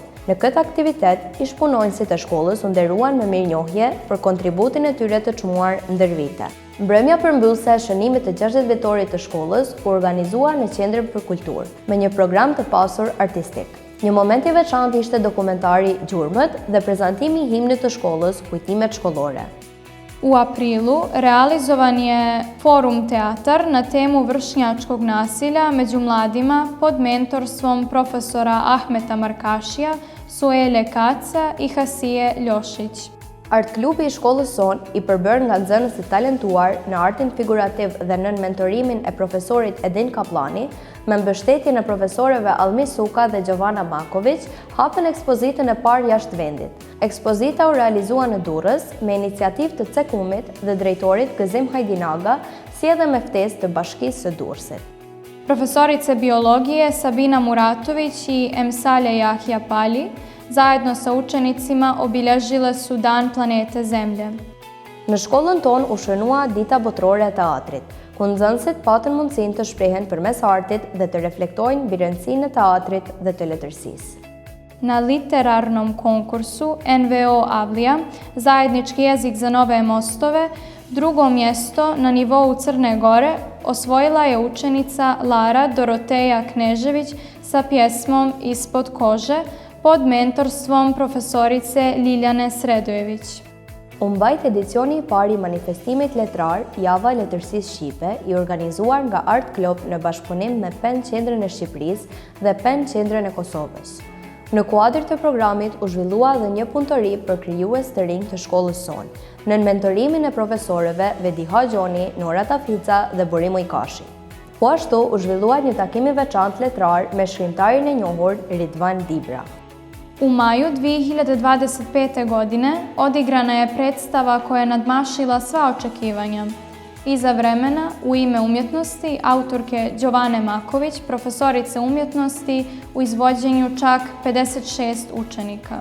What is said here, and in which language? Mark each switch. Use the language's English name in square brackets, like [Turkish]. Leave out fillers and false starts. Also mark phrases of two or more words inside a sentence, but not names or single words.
[Albanian] Në këtë aktivitet, ish punonësit e shkollës u nderuan me mirënjohje për kontributin e tyre të çmuar ndër vite. Mbrëmja përmbyllëse e shënimit të 60 vjetorit të shkollës u organizua në Qendrën për Kulturë, me një program të pasur artistik. Një moment i veçantë ishte dokumentari Gjurmët dhe prezantimi i himnit të shkollës, kujtimet shkollore. [Serbian] U aprilu realizovan je forum teatar na temu vršnjačkog nasilja među mladima pod mentorstvom profesora Ahmeta Markašija, Suele Kaca i Hasije Ljošić. [Albanian] Art klubi i shkollës sonë i përbër nga nxënësit talentuar në artin figurativ dhe nën mentorimin e profesorit Edin Kaplani, me mbështetjen e profesorëve Almi Suka dhe Gjovana Maković, hapën ekspozitën e parë jashtë vendit. Ekspozita u realizua në Durrës me iniciativë të Cekumit dhe drejtorit Gëzim Hajdinaga, si edhe me ftesë të Bashkisë së Durrësit. [Serbian] Profesorice biologije Sabina Muratović i Emsale Jahja Pali zajedno sa učenicima obilježile su Dan planete Zemlje. [Albanian] Në shkollën tonë u shënua Dita Botërore e Teatrit, ku nxënësit patën mundësinë të shprehen përmes artit dhe të reflektojnë mbi rëndësinë e teatrit dhe të letërsisë. [Serbian] Na literarnom konkursu NVO Avlija, zajednički jezik za nove mostove, drugo mjesto na nivou Crne Gore osvojila je učenica Lara Doroteja Knežević sa pjesmom Ispod kože pod mentorstvom profesorice Liljane Sredojević. [Albanian] U mbajt edicioni i parë i manifestimit letrar Java e Letërsisë Shqipe, i organizuar nga Art Club në bashkëpunim me PEN Qendrën e Shqipërisë dhe PEN Qendrën e Kosovës. Në kuadër të programit u zhvillua dhe një punëtori për krijues të rinj të shkollës sonë, nën mentorimin e profesorëve Vediha Gjoni, Nora Tafica dhe Burim Ujkashi. Po ashtu u zhvillua një takim i veçantë letrar me shkrimtarin e njohur Ridvan Dibra. [Serbian] U maju 2025. godine odigrana je predstava koja je nadmašila sva očekivanja. Iza vremena, u ime umjetnosti, autorke Đovane Maković, profesorice umjetnosti, u izvođenju čak 56 učenika.